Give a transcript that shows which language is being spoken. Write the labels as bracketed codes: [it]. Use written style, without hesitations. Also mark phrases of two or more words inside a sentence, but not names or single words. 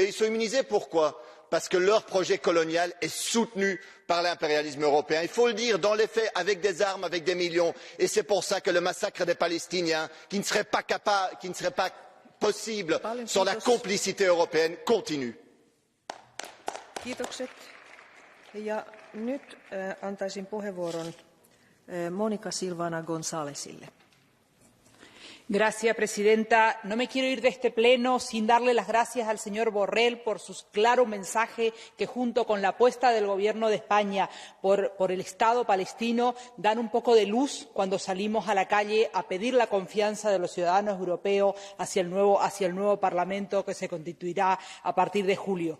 [fr] Ils sont immunisés pourquoi? Parce que leur projet colonial est soutenu par l'impérialisme européen. Il faut le dire, dans les faits, avec des armes, avec des millions. Et c'est pour ça que le massacre des Palestiniens, qui ne serait pas possible sans la complicité européenne, continue. [fi] Kiitokset. Ja nyt antaisin puheenvuoron Mónica Silvana Gonzálezille. [es] Gracias, presidenta. No me quiero ir de este pleno sin darle las gracias al señor Borrell por su claro mensaje que, junto con la apuesta del Gobierno de España por el Estado palestino, dan un poco de luz cuando salimos a la calle a pedir la confianza de los ciudadanos europeos hacia el nuevo Parlamento que se constituirá a partir de julio.